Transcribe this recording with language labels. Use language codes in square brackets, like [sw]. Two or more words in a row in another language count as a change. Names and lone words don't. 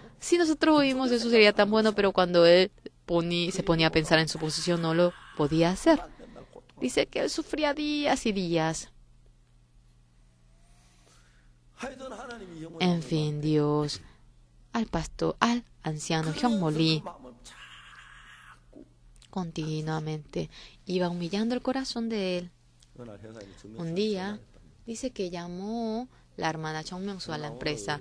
[es] Si nosotros oímos eso sería tan bueno, pero cuando él se ponía a pensar en su posición no lo podía hacer. [ko] 맨날 고통. [es] Dice que él sufría días y días. [ko] 하여튼 하나님이 영원히 [es] En fin, Dios, al pastor, al anciano Hyung-Moli, [ko] 마음을 자꾸 [es] continuamente. Iba humillando el corazón de él. Un día, dice que llamó la hermana Chong Myung-soo a la empresa.